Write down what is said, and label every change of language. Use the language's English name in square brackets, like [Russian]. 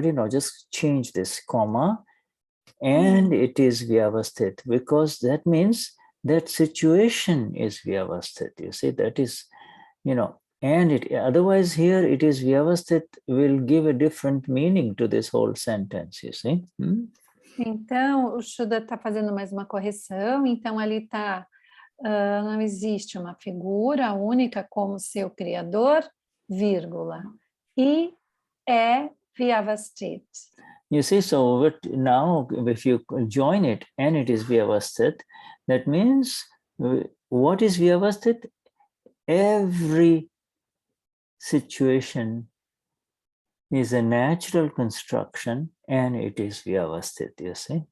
[English] But just change this comma, and it is Vyavasthit, because that means that situation is Vyavasthit. You see, that is, and otherwise here it is Vyavasthit will give a different meaning to this whole sentence, you see. [Portuguese] Então, o Shuddha está fazendo mais uma correção, então ali está, não existe uma figura única como seu criador, vírgula, e é Vyavasthit. [English] You see, so now if you join it and it is Vyavasthit, that means what is Vyavasthit? Every situation is a natural construction and it is Vyavasthit, you see.